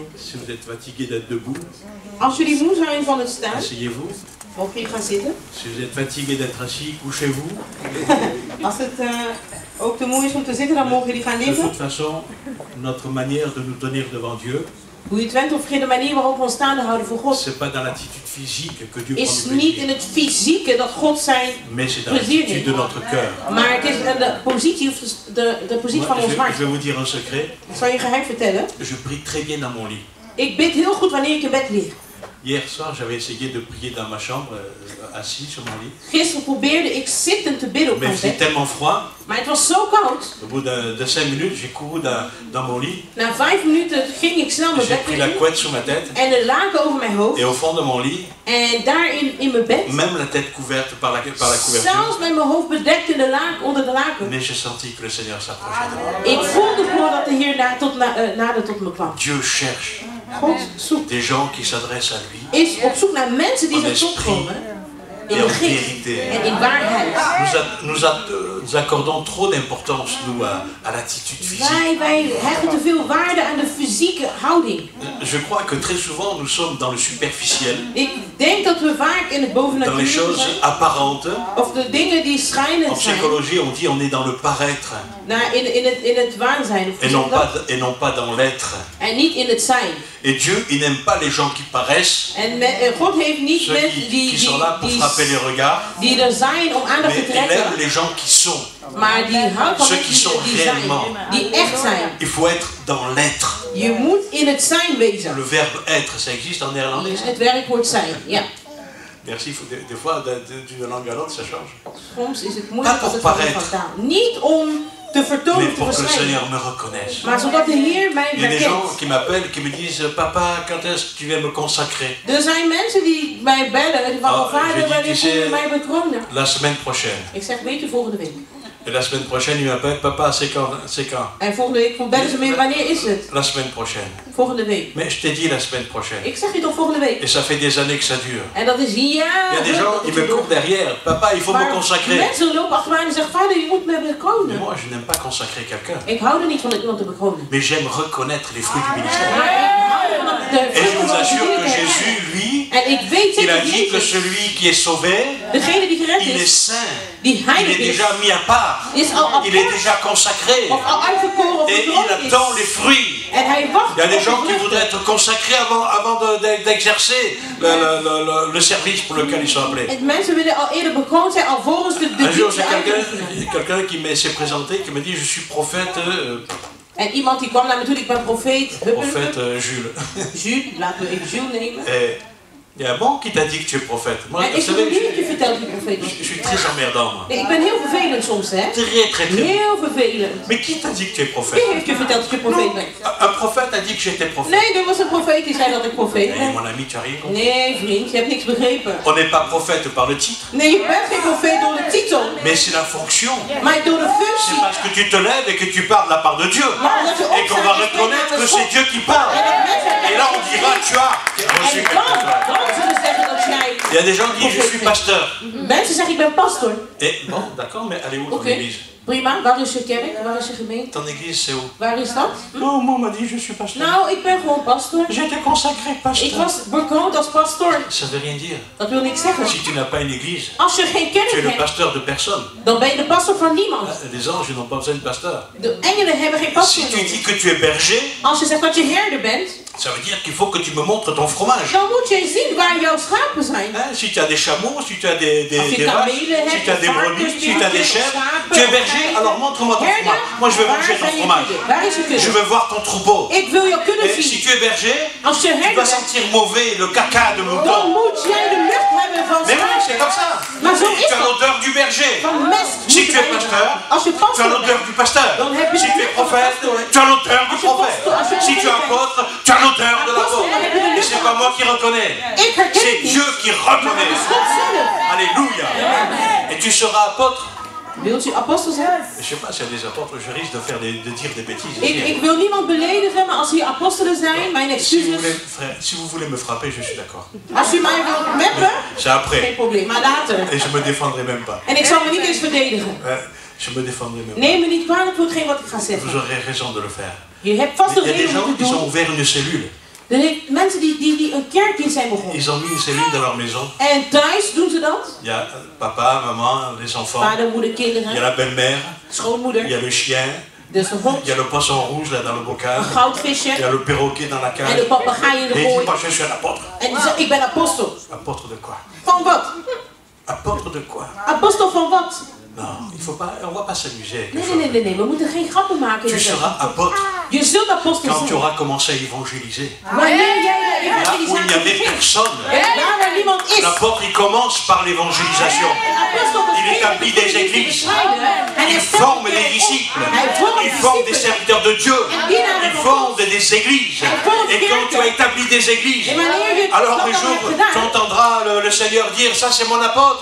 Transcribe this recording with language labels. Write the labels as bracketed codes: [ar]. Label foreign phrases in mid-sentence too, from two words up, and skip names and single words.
[fr] Si vous êtes fatigué d'être debout, [nl] als jullie moe zijn van het staan, [fr] asseyez-vous. [nl] Mogen jullie gaan zitten. [fr] Si vous êtes fatigué d'être assis, couchez-vous. [nl] Als het ook te moe is om te zitten, dan mogen jullie gaan liggen. [fr] De toute façon, notre manière de nous tenir devant Dieu. [nl] Hoe je het went of vergeet, de manier waarop we ons staande houden voor God. [fr] C'est pas dans l'attitude physique que Dieu [nl] is niet in het fysieke dat God zijn plezier neemt. [fr] De notre cœur. [nl] Maar het is de positie, of de positie van ons hart. [fr] Je vais vous dire un secret. [nl] Ik zal je een geheim vertellen. [fr] Je prie très bien dans mon lit. [nl] Ik bid heel goed wanneer ik in bed lig. [fr] Hier soir, j'avais essayé de prier dans ma chambre, assis sur mon lit. [nl] Gisteren probeerde ik zittend te bidden op mijn bed. [fr] Mais il faisait tellement froid. [nl] Maar het was zo koud. [fr] Au bout de 5 minutes, j'ai couru dans mon lit. [nl] Na 5 minuten ging ik snel mijn bed in. [fr] J'ai pris la couette sur ma tête. [nl] En de laken over mijn hoofd. [fr] Et au fond de mon lit. [nl] En daar in mijn bed. [fr] Même la tête couverte par la couverture. [nl] Zelfs met mijn hoofd bedekt in de laken, onder de laken. [fr] Mais j'ai senti que le Seigneur s'approchait de moi. [nl] Ik voelde gewoon dat de Heer nader tot me kwam. [fr] Dieu cherche. [nl] God zoekt. [fr] Des gens qui s'adressent à lui. [nl] Is op zoek naar mensen die zich tot komen. In de geest en in waarheid. [fr] Nous accordons trop d'importance, nous, à l'attitude physique. [nl] Wij hechten te veel waarde aan de fysieke houding. [fr] Je crois que très souvent, nous sommes dans le superficiel. [nl] Ik denk dat we vaak in het bovennatuurlijke [fr] dans les choses apparentes. [nl] Of de dingen die schijnend zijn. [fr] En psychologie, on dit on est dans le paraître. [nl] Nou, in het waan zijn. [fr] Et non pas dans l'être. [nl] En niet in het zijn. [fr] Et Dieu, il n'aime pas les gens qui paraissent. [nl] En God heeft niet mensen [fr] qui sont là pour frapper les regards. [nl] Die er zijn om aandacht te trekken. [fr] Mais il aime les gens qui sont. [nl] Maar die houdt van [fr] ceux qui sont réellement. [nl] Die echt zijn. [fr] Il faut être dans l'être. [nl] Je moet in het zijn wezen. [fr] Le verbe être, ça existe en néerlandais. [nl] Het werkwoord zijn, ja. [fr] Merci. Des fois, d'une langue à l'autre, ça change. [nl] Soms is het moeilijk als het van taal. Niet om te vertonen, te verschijnen. Maar zodat de Heer mij herkent. [fr] Il y a des gens qui m'appellent, qui me disent, papa, quand est-ce que tu viens me consacrer? [nl] Er zijn mensen die mij bellen en die van vader, wanneer kom je mij bekronen? [fr] La semaine prochaine. [nl] Ik zeg, weet je, volgende week. [fr] Et la semaine prochaine, il m'appelle, papa, c'est quand? [nl] En volgende week bellen ze me, wanneer is het? [fr] La semaine prochaine. [nl] Volgende week. [fr] Mais je t'ai dit la semaine prochaine. [nl] Ik zeg je toch volgende week. [fr] Et ça fait des années que ça dure. [nl] En dat is jaren. [fr] Il y a des gens qui me courent derrière. Papa, il faut me consacrer. [nl] Mensen lopen achter mij en zeggen, vader, je moet me bekronen. [fr] Mais moi, je n'aime pas consacrer quelqu'un. [nl] Ik hou er niet van iemand te bekronen. [fr] Mais j'aime reconnaître les fruits du ministère. Et je vous assure que Jésus, lui, il a dit que celui qui est sauvé, il est saint. Il est déjà mis à part. Il est déjà consacré. Et il attend les fruits. Il y a des gens qui voudraient être consacrés avant d'exercer le service pour lequel ils sont appelés. Un jour, j'ai quelqu'un qui s'est présenté, qui me dit, je suis prophète. [nl] En iemand die kwam naar me toe, ik ben profeet. Profeet Jules. Jules, laten we even Jules nemen. [fr] Il y a bon qui t'a dit que tu es prophète. Moi, vous savez, je suis très emmerdant. Moi. [nl] Nee, ik ben heel vervelend soms, hè? [fr] Très. [nl] Heel vervelend. [fr] Mais qui t'a dit que tu es prophète? [nl] Wie heeft je verteld dat je profeet bent? [fr] Un prophète a dit que j'étais prophète. [nl] Nee, er was een profeet die zei dat ik profeet ben. Nee, [fr] mon ami, tu as rien compris. [nl] Nee, vriend, je hebt niks begrepen. [fr] On n'est pas prophète par le titre. [nl] Nee, je bent geen profeet door de titel. [fr] Mais c'est la fonction. [nl] Maar door de functie. [fr] C'est parce que tu te lèves et que tu parles de la part de Dieu. Et qu'on va reconnaître que c'est Dieu qui parle. Et là, on dira, tu as reçu quelque chose. Il y a des gens qui disent je suis pasteur. [nl] Mensen zeggen ik ben pastor. [fr] Et bon, d'accord, mais allez où ton église? [nl] Prima, waar is je kerk? Waar is je gemeente? [fr] Ton église c'est où? [nl] Waar is dat? [fr] Non, moi on m'a dit je suis pasteur. [nl] Nou, ik ben gewoon pastor. [fr] J'étais consacré pasteur. [nl] Ik was bekroond als pastor. [fr] Ça veut rien dire. [nl] Dat wil niks zeggen. [fr] Si tu n'as pas une église, [nl] Als je geen [fr] tu es [nl] kerk [fr] le [nl] hebt, [fr] pasteur de personne. [nl] dan ben je de pastor van niemand. [fr] Les anges n'ont pas besoin de pasteur. [nl] De engelen hebben geen pastor. [fr] Si tu dis que tu es berger, [nl] Als je zegt dat je herder bent, [fr] ça veut dire qu'il faut que tu me montres ton fromage. [nl] dan moet je zien waar jouw schapen zijn. [fr] Si tu as des chameaux, si tu as des vaches, si tu as des brebis, si tu as des chèvres, tu es berger, alors montre-moi ton fromage. Moi je veux manger ton fromage. Je veux voir ton troupeau. [nl] Ik wil jou kunnen [fr] Et [nl] zien. [fr] si tu es berger, [nl] Als je [fr] tu [nl] herder [fr] dois [nl] bent, [fr] sentir mauvais le caca de [nl] dan [fr] mouton. [nl] moet jij de lucht hebben van [fr] Mais oui, [nl] schapen. [fr] c'est comme ça. [nl] Maar zo [fr] Tu [nl] is [fr] as [nl] dat. [fr] l'odeur du berger. [nl] Van mest. [fr] Si tu es pasteur, [nl] Als je [fr] tu as [nl] pastor [fr] l'odeur [nl] bent, [fr] du pasteur. [nl] dan heb je [fr] Si tu es prophète, tu as l'odeur du prophète. Si tu es apôtre, tu as l'odeur de l'apôtre. Et c'est pas moi qui reconnais, [nl] ik herken [fr] c'est [nl] het niet. [fr] Dieu qui reconnaît. [nl] God zelf. [fr] Alléluia. Et tu seras apôtre. [nl] Wilt u apostel zijn? [fr] Je sais pas s'il y a des apôtres, je risque de dire des bêtises. [nl] Ik wil niemand beledigen, maar als hier apostelen zijn, mijn [fr] Si vous, [nl] excuses. [fr] voulez, frère, si vous voulez me frapper, je suis d'accord. [nl] Als u mij wilt meppen, [fr] C'est après. [nl] geen probleem, maar later. [fr] Et je me défendrai même pas. [nl] En ik zal me niet eens verdedigen. [fr] Je me défendrai même pas. [nl] Neem me niet kwalijk voor hetgeen wat ik ga [fr] Vous [nl] zeggen. [fr] aurez raison de le faire. [nl] Je hebt vast [fr] Il [nl] een [fr] y a des [nl] reden om [fr] gens [nl] te [fr] qui ont [nl] doen. [fr] ouvert une cellule. [nl] Er zijn mensen die een kerkdienst zijn begonnen. [fr] Ils ont mis une cellule dans leur maison. [nl] En thuis doen ze dat. [fr] Il y a papa, maman, les enfants. [nl] Vader, moeder, [fr] Il y a [nl] kinderen, [fr] la belle-mère. Il [nl] schoonmoeder, [fr] y a le chien. [nl] dus een hond, [fr] Il y a le poisson rouge là dans le bocal. [nl] een [fr] Il y [nl] goudvisje [fr] a le perroquet dans la [nl] en [fr] cage. [nl] de papegaai in [fr] Et [nl] de [fr] il dit, [nl] kooi. [fr] moi je suis un apôtre. [nl] En die zegt, ik ben apostel. [fr] Apôtre de quoi? [nl] Van wat? [fr] Apôtre de quoi? [nl] Apostel van wat? [fr] Non, il faut pas, on va pas s'amuser avec [nl] Nee, [fr] ça. [nl] nee, we moeten geen grappen maken. [fr] Tu [nl] in het [fr] seras apôtre [nl] Je zult apostel [fr] quand tu [nl] zijn. [fr] auras commencé à évangéliser. [nl] Wanneer jij de [fr] Là où il n'y avait [nl] evangelisatie [fr] personne. [nl] daar waar niemand is. [fr] L'apôtre il commence par l'évangélisation. Il établit des églises. Il forme des disciples. Il forme des serviteurs de Dieu. Il fonde des églises. Et quand tu as établi des églises, alors un jour tu entendras le Seigneur dire ça c'est mon apôtre.